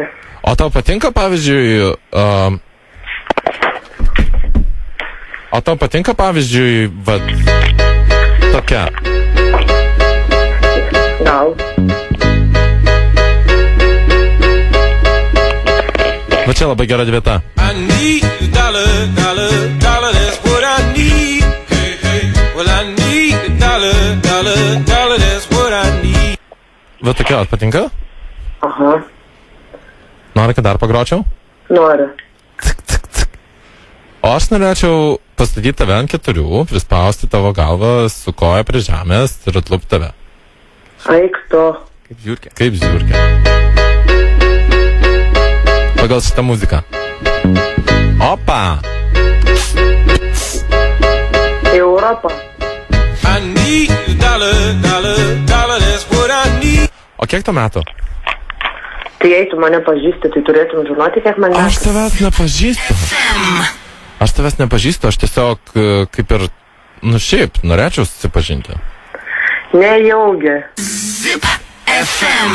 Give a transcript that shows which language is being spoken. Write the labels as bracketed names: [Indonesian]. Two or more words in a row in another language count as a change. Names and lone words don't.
[Lithuanian] O tau patinka, pavyzdžiui, tokia. Gal. Va čia labai gera vieta. [English] I need a dollar, that's what I need. Well, I need a dollar, that's what I need. [Lithuanian] Va tokia, patinka? Aha. Nori, kad dar pagročiau? Noriu. O aš norėčiau pastatyti tave ant 4, prispausti tavo galvą su koja prie žemės ir atlupti tave. Eik tu. Kaip žiūrkė. Pagal šitą muziką. Opa! Į Europą. [English] I need a dollar, that's what I need. [Lithuanian] O kiek tau metų? Tai jei tu mane pažįsti, tai turėtum žinoti, kiek man metų. Aš tavęs nepažįstu, aš tiesiog kaip ir, šiaip, norėčiau susipažinti. Nejaugi. Zip FM.